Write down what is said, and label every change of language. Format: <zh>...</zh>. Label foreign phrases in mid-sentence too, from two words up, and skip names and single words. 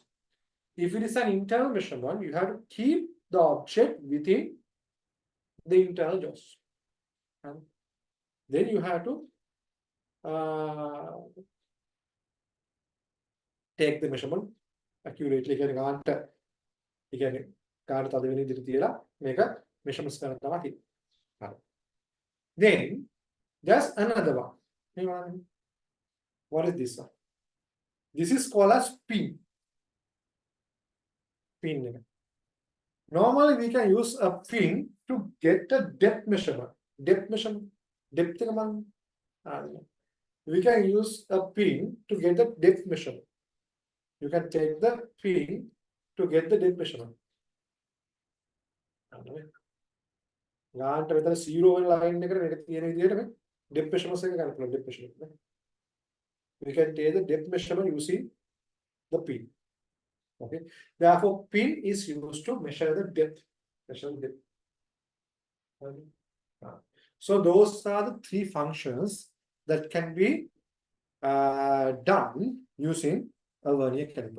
<en>If it is an internal measurement, you have to keep the object within the internal jaws. And then you have to take the measurement accurately</en> <si>කියන්නේ ගානට ඒ කියන්නේ ගානට තද වෙන විදිහට තියලා මේක measurements කරන්න තමයි තියෙන්නේ. හරි.</si> <en>Then there's another one. What is this one? This is called as pin. Pin. Normally we can use a pin to get a depth measurement. Depth measurement. Depth එක මම we can use a pin to get the depth measurement. You can take the pin to get the depth measurement.</en> <si>ගානට විතර 0 වෙන ලයින් එකට මේක තියෙන විදිහට මේ</si> <en>depth measurements</en> <si>එක ගන්න පුළුවන්</si> <en>depth measurement. We can take the depth measurement using the pin. Okay. Therefore, pin is used to measure the depth. Measure the depth. So those are the three functions that can be done using a vernier caliper.</en>